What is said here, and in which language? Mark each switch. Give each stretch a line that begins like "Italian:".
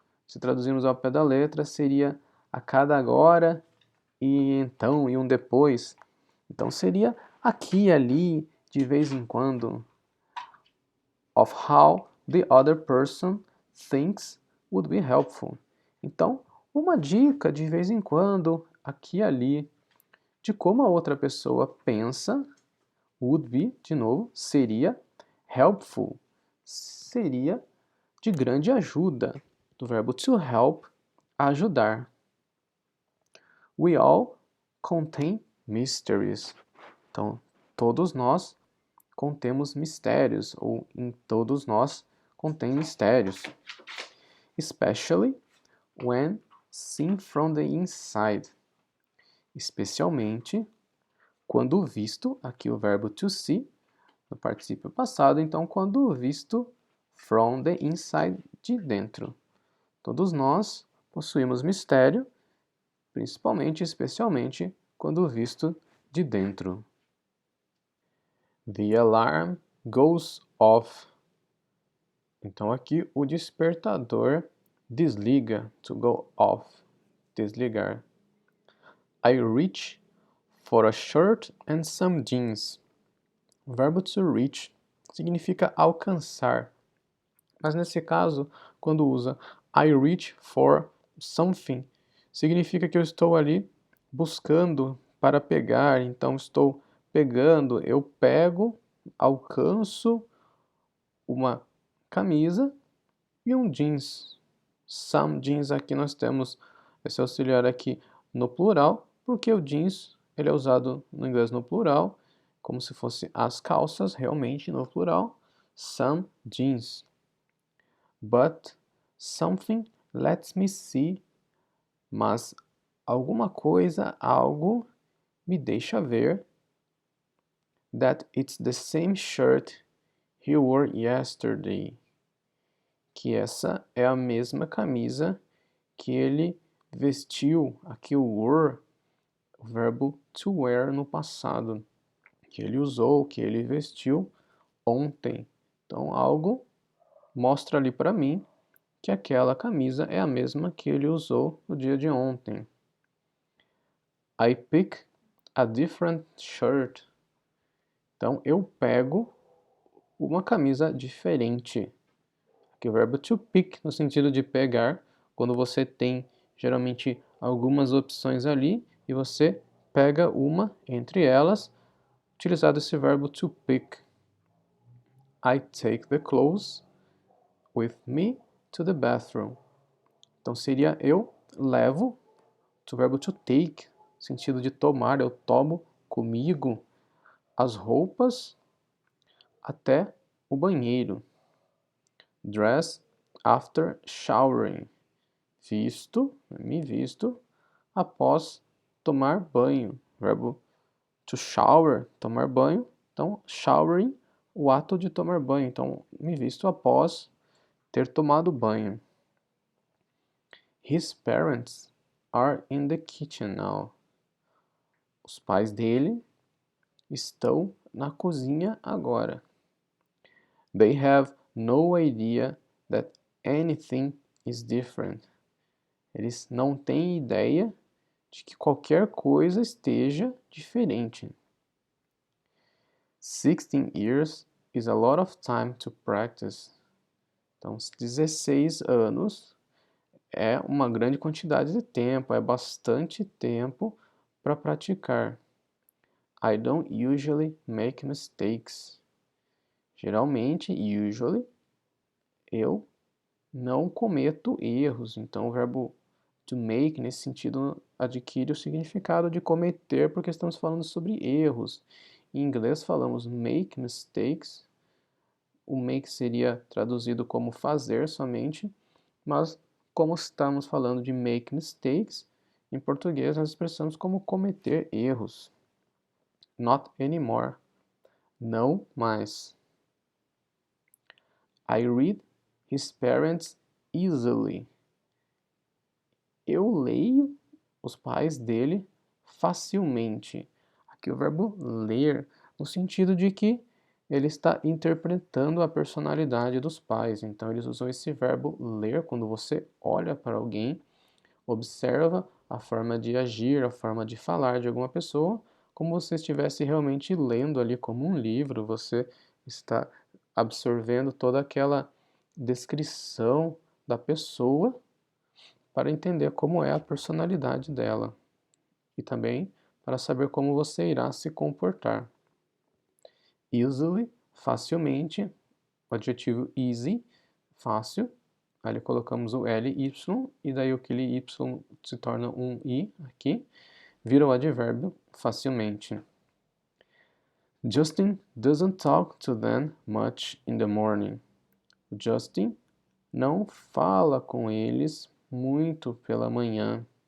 Portuguese: Se traduzirmos ao pé da letra, seria a cada agora e então e um depois. Então seria aqui e ali, de vez em quando.
English: Of how the other person thinks would be helpful.
Portuguese: Então, uma dica de vez em quando, aqui e ali, de como a outra pessoa pensa,
English: would be,
Portuguese: de novo, seria helpful, seria de grande ajuda, do verbo to help, ajudar.
English: We all contain mysteries.
Portuguese: Então, todos nós contemos mistérios, ou em todos nós contém mistérios.
English: Especially when seen from the inside.
Portuguese: Especialmente quando visto, aqui o verbo to see, no particípio passado, então quando visto
English: from the inside,
Portuguese: de dentro. Todos nós possuímos mistério, principalmente, especialmente, quando visto de dentro.
English: The alarm goes off.
Portuguese: Então aqui o despertador desliga, to go off, desligar.
English: I reach for a shirt and some jeans.
Portuguese: O verbo to reach significa alcançar, mas nesse caso, quando usa
English: I reach for something,
Portuguese: significa que eu estou ali buscando para pegar, então estou pegando, eu pego, alcanço uma camisa e um jeans. Some jeans, aqui nós temos esse auxiliar aqui no plural, porque o jeans ele é usado no inglês no plural, como se fosse as calças, realmente no plural.
English: Some jeans. But something lets me see,
Portuguese: mas alguma coisa, algo me deixa ver
English: that it's the same shirt he wore yesterday.
Portuguese: Que essa é a mesma camisa que ele vestiu, aqui o wore, o verbo to wear no passado, que ele usou, que ele vestiu ontem. Então algo mostra ali para mim que aquela camisa é a mesma que ele usou no dia de ontem.
English: I pick a different shirt.
Portuguese: Então eu pego uma camisa diferente. Aqui o verbo to pick no sentido de pegar, quando você tem geralmente algumas opções ali e você pega uma entre elas, utilizado esse verbo to pick.
English: I take the clothes with me to the bathroom.
Portuguese: Então seria eu levo, o verbo to take, sentido de tomar, eu tomo comigo as roupas até o banheiro.
English: Dress after showering.
Portuguese: Visto, me visto, após tomar banho. Verbo to shower, tomar banho. Então, showering, o ato de tomar banho. Então, me visto após ter tomado banho.
English: His parents are in the kitchen now.
Portuguese: Os pais dele estão na cozinha agora.
English: They have no idea that anything is different.
Portuguese: Eles não têm ideia de que qualquer coisa esteja diferente.
English: 16 years is a lot of time to practice.
Portuguese: Então, 16 anos é uma grande quantidade de tempo, é bastante tempo para praticar.
English: I don't usually make mistakes.
Portuguese: Geralmente, usually, eu não cometo erros. Então, o verbo to make, nesse sentido, adquire o significado de cometer, porque estamos falando sobre erros. Em inglês falamos
English: make mistakes.
Portuguese: O make seria traduzido como fazer somente, mas como estamos falando de make mistakes, em português nós expressamos como cometer erros.
English: Not anymore.
Portuguese: Não mais.
English: I read his parents easily.
Portuguese: Eu leio os pais dele facilmente. Aqui o verbo ler, no sentido de que ele está interpretando a personalidade dos pais. Então eles usam esse verbo ler quando você olha para alguém, observa a forma de agir, a forma de falar de alguma pessoa, como se estivesse realmente lendo ali como um livro, você está absorvendo toda aquela descrição da pessoa para entender como é a personalidade dela e também para saber como você irá se comportar. Easily, facilmente, o adjetivo easy, fácil, ali colocamos o ly e daí aquele y se torna um i aqui, vira o advérbio facilmente.
English: Justin doesn't talk to them much in the morning.
Portuguese: O Justin não fala com eles muito pela manhã.